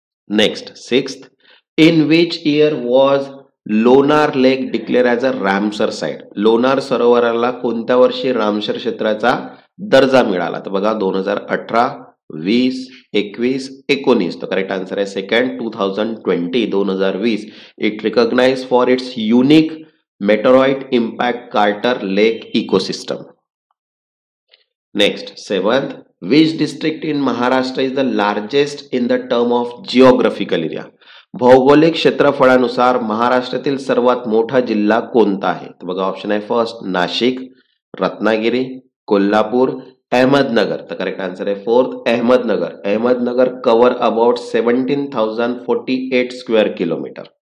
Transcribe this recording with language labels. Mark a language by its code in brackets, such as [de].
[en] Next, sixth, in which year was Lonar lake declare as a Ramsar site? [mr] Lonar सरोवराला कोणत्या वर्षी Ramsar क्षेत्राचा दर्जा मिळाला? तर बघा, 2018, 20, 21, 19. तर करेक्ट आन्सर आहे second, 2020, 2020. [en] It recognise for its unique meteoroid impact crater lake ecosystem. Next, seventh, which district in Maharashtra is the largest in the term of geographical area? [mr] भौगोलिक क्षेत्रफळानुसार महाराष्ट्रातील सर्वात मोठा जिल्हा कोणता आहे? तर बघा, ऑप्शन आहे फर्स्ट नाशिक, रत्नागिरी, कोल्हापूर, अहमदनगर. तर करेक्ट आन्सर आहे fourth, Ahmednagar. [en] Ahmednagar cover about 17,048 square kilometre.